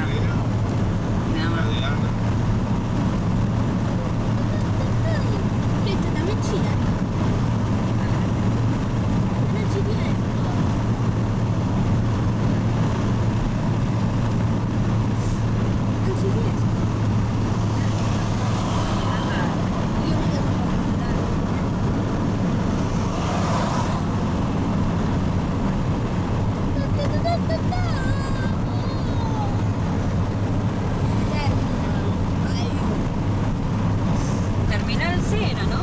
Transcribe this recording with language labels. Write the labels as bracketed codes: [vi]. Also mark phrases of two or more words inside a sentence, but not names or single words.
[es] Nada La más. de Ana. [it] Questa da vicina. Non ci riesco. Non ci riesco. Io mi devo [es] Terminal Sena, ¿no?